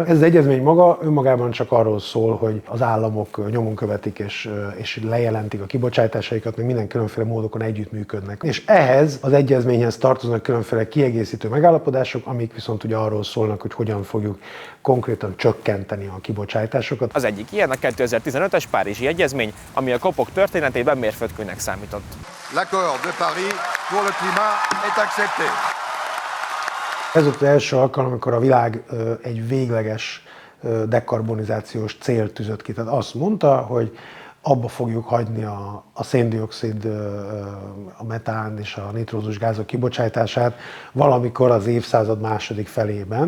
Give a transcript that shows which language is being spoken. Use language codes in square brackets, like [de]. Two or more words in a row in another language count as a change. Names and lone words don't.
[hu] Ez az egyezmény maga önmagában csak arról szól, hogy az államok nyomon követik és lejelentik a kibocsátásaikat, meg minden különféle módokon együttműködnek. És ehhez az egyezményhez tartoznak különféle kiegészítő megállapodások, amik viszont ugye arról szólnak, hogy hogyan fogjuk konkrétan csökkenteni a kibocsátásokat. Az egyik ilyen a 2015-es Párizsi Egyezmény, ami a COP-ok történetében mérföldkőnek számított. [fr] L'accord de Paris pour le climat est accepté. [hu] Ez volt az első alkalom, amikor a világ egy végleges dekarbonizációs célt tűzött ki. Tehát azt mondta, hogy abba fogjuk hagyni a széndioxid, a metán és a nitrózus gázok kibocsátását valamikor az évszázad második felében.